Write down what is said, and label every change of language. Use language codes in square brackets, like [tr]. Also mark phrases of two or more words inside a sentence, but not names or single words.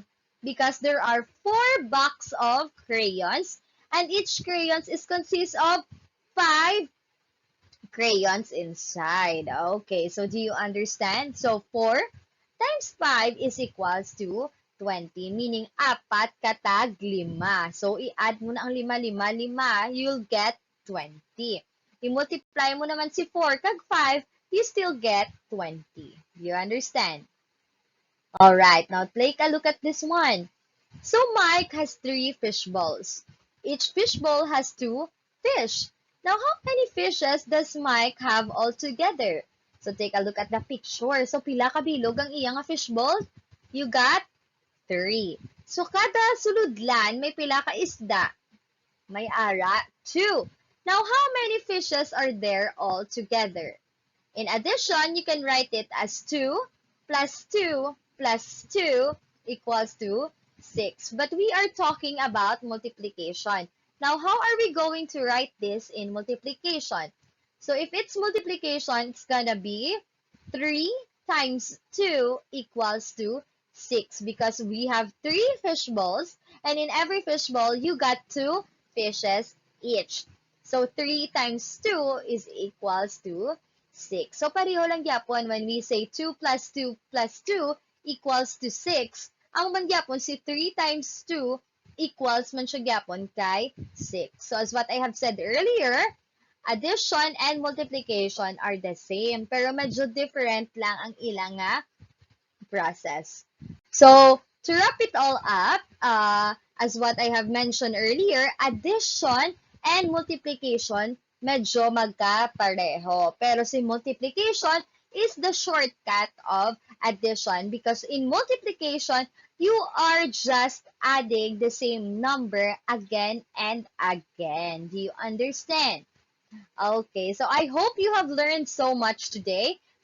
[en] Because there are 4 box of crayons. And each crayons is consists of 5 crayons inside. Okay, so do you understand? So 4 times 5 is equals to 20. [hil] Meaning, 4 katag 5. So i-add mo na ang 5, 5, 5, [en] you'll get 20. [hil] I-multiply mo naman si 4 kag 5, [en] you still get 20. You understand? Alright, now take a look at this one. So Mike has 3 fish balls. Each fish ball has 2 fish. Now, how many fishes does Mike have altogether? So take a look at the picture. [hil] So pila ka bilog ang iyang [en] fish ball? You got 3. [hil] So kada suludlan may pila ka isda? May ara 2. [en] Now, how many fishes are there all together? In addition, you can write it as 2 plus 2 plus 2 equals to 6. But we are talking about multiplication. Now, how are we going to write this in multiplication? So, if it's multiplication, it's gonna be 3 times 2 equals to 6 because we have 3 fish balls and in every fish ball, you got 2 fishes each. So, 3 times 2 is equals to 6. So, [hil] pareho lang gyapon [en] when we say 2 plus 2 plus 2 equals to 6. [hil] Ang mangyapon si [en] 3 times 2 equals [hil] man siya gyapon kay 6. [en] So, as what I have said earlier, addition and multiplication are the same. [hil] Pero medyo different lang ang ilang process. [en] So, to wrap it all up, as what I have mentioned earlier, addition and multiplication [hil] medyo magkapareho. [en] Pero si multiplication is the shortcut of addition because in multiplication, you are just adding the same number again and again. Do you understand? Okay, so I hope you have learned so much today.